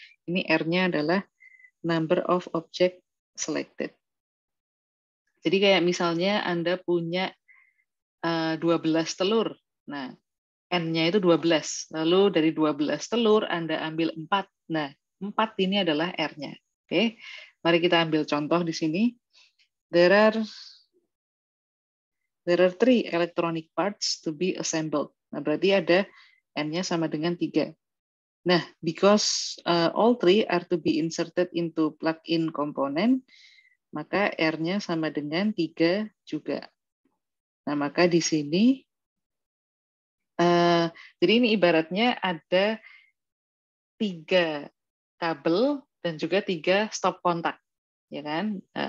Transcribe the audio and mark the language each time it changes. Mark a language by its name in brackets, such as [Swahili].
[Indonesian] Ini R-nya adalah [English] number of object selected. [Indonesian] Jadi kayak misalnya Anda punya 12 telur. Nah, N-nya itu 12. Lalu dari 12 telur Anda ambil 4. Nah, 4 ini adalah R-nya. Oke. Mari kita ambil contoh di sini. [English] There are 3 electronic parts to be assembled. [Indonesian] Nah, berarti ada N-nya sama dengan 3. [English] Nah, because all 3 are to be inserted into plug-in component, [Indonesian] maka R-nya sama dengan 3 juga. Nah, maka di sini, jadi ini ibaratnya ada 3 kabel dan juga 3 stop kontak. Ya kan?